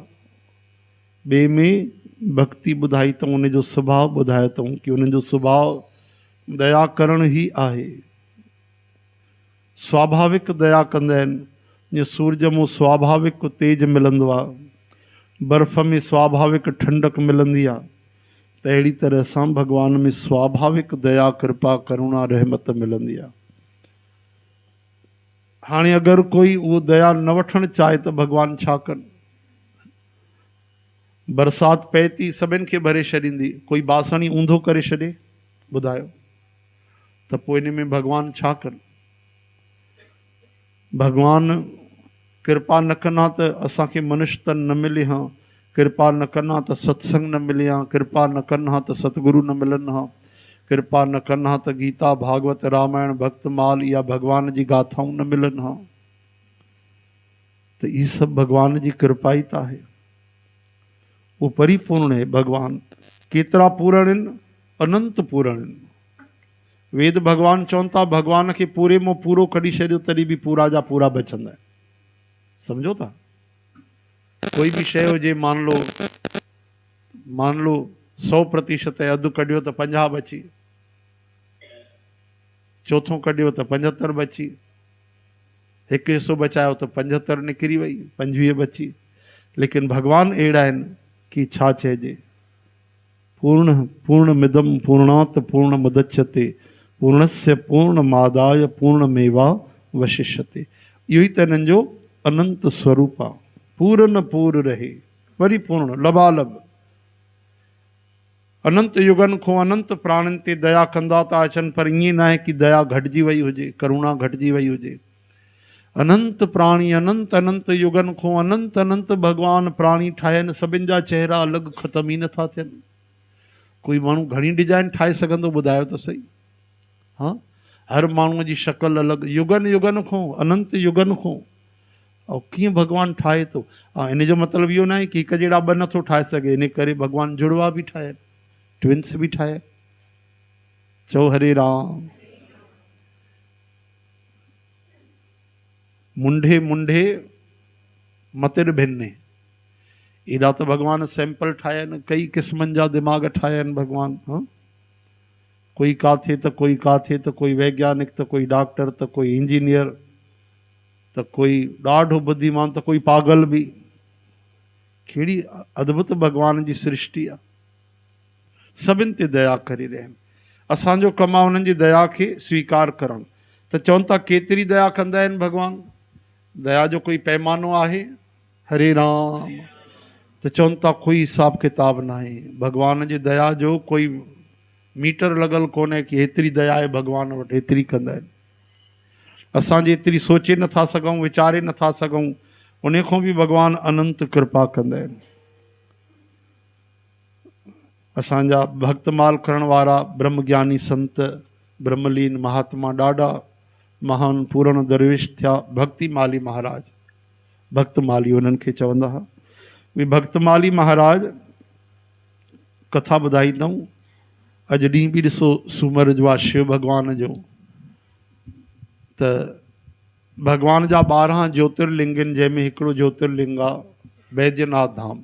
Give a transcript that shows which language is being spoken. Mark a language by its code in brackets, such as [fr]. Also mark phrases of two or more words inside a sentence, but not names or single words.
[sd] ॿिए में भक्ति ॿुधाई अथऊं, उनजो स्वभाव ॿुधायो अथऊं कि उनजो स्वभाव दया करण ई आहे। स्वाभाविक दया कंदा आहिनि। जीअं सूरज मां स्वाभाविक तेज मिलंदो आहे, बर्फ़ में स्वाभाविक ठंडक मिलंदी आहे, त अहिड़ी तरह सां भगवान में स्वाभाविक दया कृपा करुणा रहमत मिलंदी आहे। हाणे अगरि कोई उहो दया न वठणु चाहे त भगवान छा कनि? बरसाति पए थी, सभिनि खे भरे छॾींदी, कोई बासण ई ऊंधो करे छॾे, ॿुधायो त पोइ इन में भगवान छा कनि? भगवान कृपा न कंदा त असांखे मनुष्य तन न मिले हा, कृपा न कंदा त सत्संग न मिले हा, कृपा न कनि हा त सतगुरु न मिलनि हा, कृपा न कनि हा त गीता भागवत रामायण भक्तमाल या भगवान जी गाथाऊं न मिलनि हा। त [hi] ये सब [sd] भगवान जी कृपा ई त आहे। [hi] वो परिपूर्ण है भगवान। [sd] केतिरा पूर्ण आहिनि? अनंत पूर्ण आहिनि। वेद भगवान चवनि था भगवान खे पूरे मां पूरो कढी छॾियो तॾहिं बि पूरा जा पूरा बचंदा आहिनि। समझो था? कोई भी शय हुजे, [hi] मान लो [sd] 100% अधु कढियो त 50 बची, चौथों कढियो त 75 बची, हिकु हिस्सो बचायो त 75 निकिरी वई, 25 बची। लेकिन भगवान अहिड़ा आहिनि कि छा चइजे, [sa] पूर्णमिदं पूर्णात् पूर्णमुदच्यते पूर्णस्य पूर्णमादाय पूर्णमेवा वशिष्यते। [sd] इहो ई त हिननि जो अनंत स्वरूप आहे। पूर्ण पूर रहे, परिपूर्ण लबालब। अनंत युगनि खां अनंत प्राणियुनि ते दया कंदा था अचनि, पर ईअं न आहे कि दया घटिजी वई हुजे, करुणा घटिजी वई हुजे। अनंत प्राणी अनंत अनंत युगनि खां अनंत अनंत भगवान प्राणी ठाहिया आहिनि। सभिनि जा चेहरा अलॻि ख़तम ई नथा थियनि। कोई माण्हू घणी डिजाइन ठाहे सघंदो, ॿुधायो त सही? हाँ, हर माण्हूअ जी शक्ल अलॻि, युगनि युगनि खां अनंत युगनि खां। ऐं कीअं भगवान ठाहे थो? इन जो मतिलबु इहो न आहे कि हिकु जहिड़ा ॿ नथो ठाहे सघे, इन करे भगवान जुड़वा बि ठाहे, ट्विंस बि ठाहे। चओ हरे राम। [sa] मुंढे मुंढे मतिर भिन्ने, [sd] एॾा त भगवान सैंपल ठाहिया आहिनि, कई क़िस्मनि जा दिमाग़ ठाहिया आहिनि भगवान। हाँ, कोई काथे त कोई काथे, त कोई वैज्ञानिक, त कोई डॉक्टर, त कोई इंजीनियर, त कोई ॾाढो बुद्धिमान, त कोई पागल बि। कहिड़ी अद्भुत भगवान जी सृष्टि आहे। सभिनि ते दया करे रहिया आहिनि। असांजो कमु आहे उन्हनि जी दया खे स्वीकार करणु। त चवनि था केतिरी दया कंदा आहिनि भगवान? दया जो कोई पैमानो आहे? हरे राम। त चवनि था कोई हिसाब किताब न आहे। भगवान जी दया जो कोई मीटर लॻल कोन्हे कि हेतिरी दया आहे भगवान वटि, हेतिरी कंदा आहिनि। असां जेतिरी सोचे नथा सघूं, वीचारे नथा सघूं, उन खां बि भगवान अनंत कृपा कंदा आहिनि। असांजा भक्तमाल करण वारा ब्रह्मज्ञानी संत ब्रह्मलीन महात्मा ॾाढा महान पूर्ण दरवेश थिया। भक्तिमाली महाराज, भक्तमाली उन्हनि खे चवंदा हुआ। उहे भक्तमाली महाराज कथा ॿुधाई अथऊं। अॼु ॾींहुं बि ॾिसो सूमर जो आहे, शिव भॻवान जो। त भगवान जा 12 ज्योतिर्लिंग आहिनि, जंहिंमें हिकिड़ो ज्योतिर्लिंग आहे बैद्यनाथ धाम।